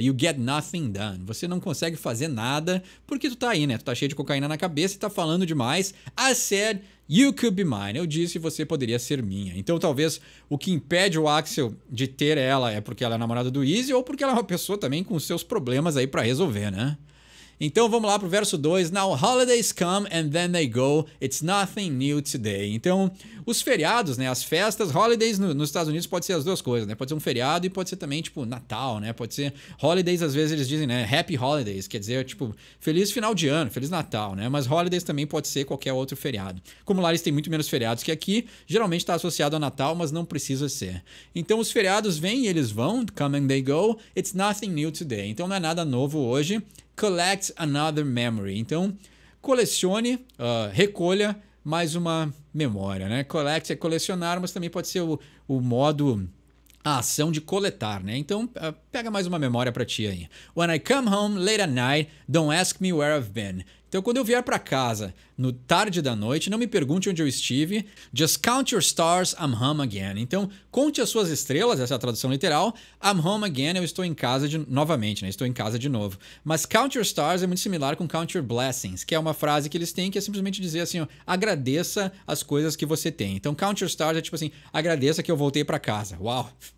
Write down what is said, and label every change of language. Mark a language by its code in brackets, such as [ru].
[en] You get nothing done. [pt] Você não consegue fazer nada porque tu tá aí, né? Tu tá cheio de cocaína na cabeça e tá falando demais. [en] I said you could be mine. [pt] Eu disse você poderia ser minha. Então talvez o que impede o Axl de ter ela é porque ela é namorada do Easy ou porque ela é uma pessoa também com seus problemas aí pra resolver, né? Então vamos lá pro verso 2. [en] Now holidays come and then they go. It's nothing new today. [pt] Então, os feriados, né, as festas, holidays nos Estados Unidos pode ser as duas coisas, né? Pode ser um feriado e pode ser também tipo Natal, né? Pode ser holidays, às vezes eles dizem, né, [en] happy holidays, [pt] quer dizer, tipo, feliz final de ano, feliz Natal, né? Mas holidays também pode ser qualquer outro feriado. Como lá eles têm muito menos feriados que aqui, geralmente está associado ao Natal, mas não precisa ser. Então os feriados vêm e eles vão, [en] come and they go. It's nothing new today. [pt] Então não é nada novo hoje. [en] Collect another memory. [pt] Então, colecione, recolha mais uma memória, né? Collect é colecionar, mas também pode ser o modo, a ação de coletar, né? Então, pega mais uma memória pra ti aí. [en] When I come home late at night, don't ask me where I've been. [pt] Então, quando eu vier para casa no tarde da noite, não me pergunte onde eu estive. [en] Just count your stars, I'm home again. [pt] Então, conte as suas estrelas, essa é a tradução literal. [en] I'm home again, [pt] eu estou em casa novamente, né? Estou em casa de novo. Mas [en] count your stars [pt] é muito similar com [en] count your blessings, [pt] que é uma frase que eles têm que é simplesmente dizer assim, ó, agradeça as coisas que você tem. Então, [en] count your stars [pt] é tipo assim, agradeça que eu voltei para casa. Uau!